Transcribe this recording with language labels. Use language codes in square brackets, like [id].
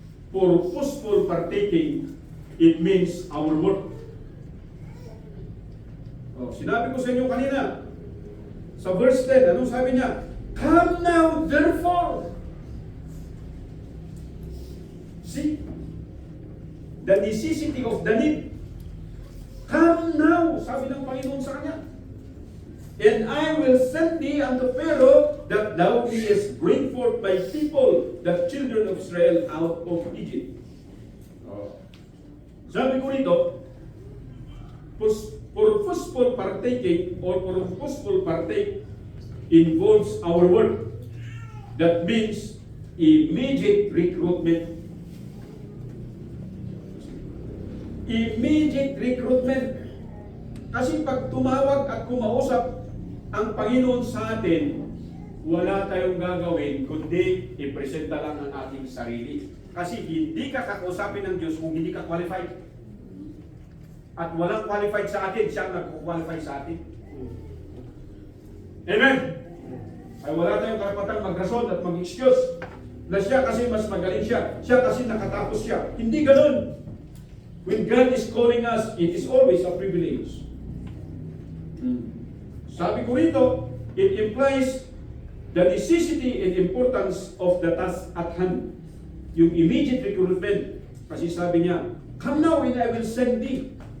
[en] Purposeful partaking, it means our work. [tl] Sinabi ko sa inyo kanina, sa verse 10, anong sabi niya? [en] Come now, therefore. See? The necessity of the need. Come now, [tl] sabi ng Panginoon sa kanya. [en] And I will send thee unto Pharaoh, that thou mayest bring forth my people, the children of Israel, out of Egypt. [tl] Sabi ko rito, [en] purposeful partaking or purposeful partake involves our work. That means immediate recruitment. Immediate recruitment. [tl] Kasi pag tumawag at kumausap ang Panginoon sa atin, wala tayong gagawin kundi ipresenta lang ang ating sarili. Kasi hindi ka kakausapin ng Diyos kung hindi ka qualified. At walang qualified sa atin, siya ang nag-qualify sa atin. Amen! Ay wala tayong karapatang magrason at mag-excuse na siya kasi mas magaling siya, siya kasi nakatapos siya. Hindi ganun. [en] When God is calling us, it is always a privilege. [tl] Sabi ko rito, [en] it implies the necessity and importance of the task at hand. Yung immediate recruitment. [tl] Kasi sabi niya, [en] come now and I will send thee.